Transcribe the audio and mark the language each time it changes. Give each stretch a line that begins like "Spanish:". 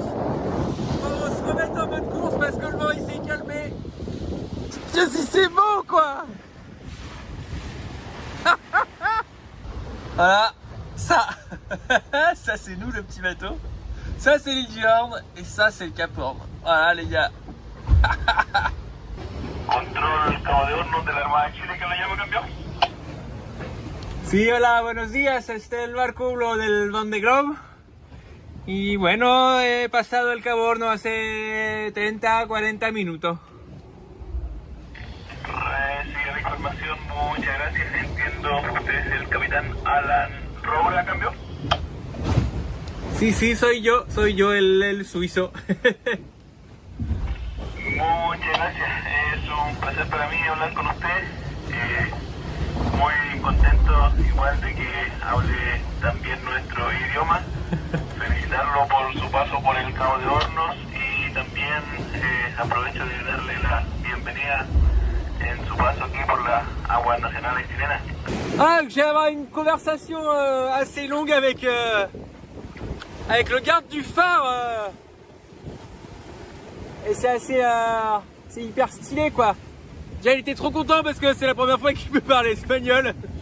French: On va se remettre en mode course parce que le vent il s'est calmé. Tiens, si c'est beau, quoi. Voilà, ça ça c'est nous, le petit bateau. Ça c'est l'île du Horn et ça c'est le Cap Horn. Voilà les gars.
Spanish: Control Cabo de Hornos de la Armada de Chile, que lo llamo, campeón. Sí, hola, buenos días. Este es el barco del Vendée Globe. Y bueno, he pasado el Cabo Horno hace 30, 40 minutos. Recibe la información, muchas gracias. Entiendo, usted es el capitán Alan Roura, campeón. Sí, soy yo el suizo. Muchas gracias, es un placer para mí hablar con usted. Muy contento igual de que hable también nuestro idioma. Felicitarlo por su paso por el Cabo de Hornos y también aprovecho de darle la bienvenida en su paso aquí por las aguas nacionales chilenas.
French: Ah, j'ai avoir une conversation assez longue avec le garde du phare. Et c'est assez, c'est hyper stylé, quoi. Déjà, il était trop content parce que c'est la première fois qu'il peut parler espagnol.